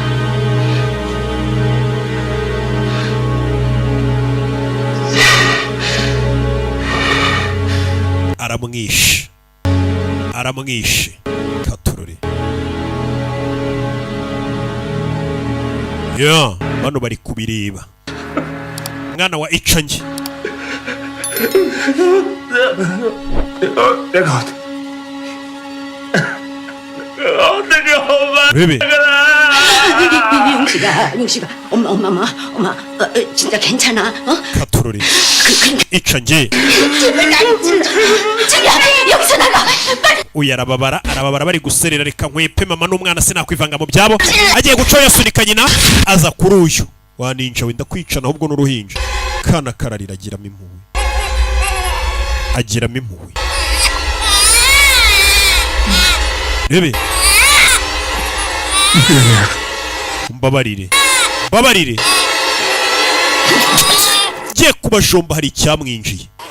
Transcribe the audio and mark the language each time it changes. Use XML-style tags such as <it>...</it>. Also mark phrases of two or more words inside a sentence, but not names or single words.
<rw>aramwishe katurore ya bano bari kubireba mwana wa icange</rw> <ko>내가 어떻게 엄마 베비 영식아 엄마 진짜 괜찮아 어? 카토로리 이천지 자기야 여기서 나가 빨리</ko> <rw>uyu arababara bari guserera reka nkwepe mama n'umwana sinakwivanga mu byabo agiye gucoya sunika nyina aza kuri uyu waninja wenda kwicana ahubwo n'uruhinja kana kararira agiramo impuhwe rebe mbabarire giye kubajomba hari icyamwinjiye</rw>